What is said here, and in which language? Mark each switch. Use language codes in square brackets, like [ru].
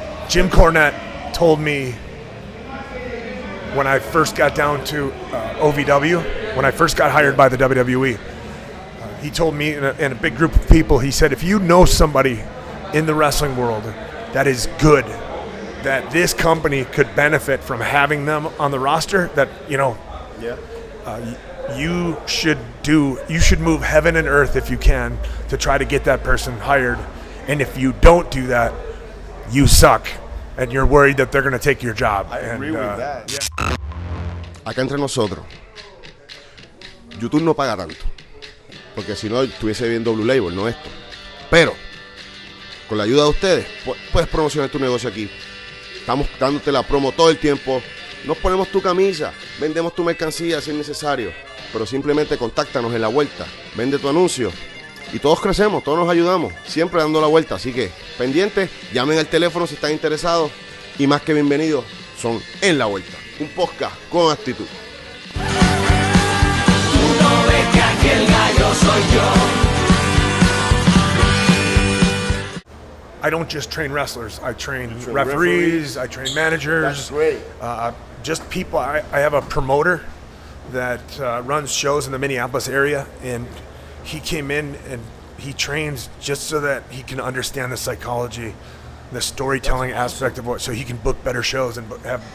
[en] Jim Cornette told me when I first got down to OVW, when I first got hired by the WWE, he told me in a big group of people, he said, if you know somebody in the wrestling world that is good, that this company could benefit from having them on the roster, that you should move heaven and earth if you can to try to get that person hired. And if you don't do that, you suck and you're worried that they're going to take your job. I agree with that. Yeah. [es] Acá entre nosotros, YouTube no paga tanto, porque si no estuviese viendo Blue Label, no esto. Pero con la ayuda de ustedes puedes promocionar tu negocio aquí. Estamos dándote la promo todo el tiempo. Nos ponemos tu camisa, vendemos tu mercancía si es necesario, pero simplemente contáctanos en la vuelta, vende tu anuncio y todos crecemos, todos nos ayudamos, siempre dando la vuelta. Así que pendientes, llamen al teléfono si están interesados y más que bienvenidos son En la Vuelta, un podcast con actitud. Tú no ves que aquel gallo soy yo. [en] I don't just train wrestlers. I train referees. I train managers. That's great. Just people. I have a promoter that runs shows in the Minneapolis area, and he came in and he trains just so that he can understand the psychology, the storytelling aspect of what, so he can book better shows and have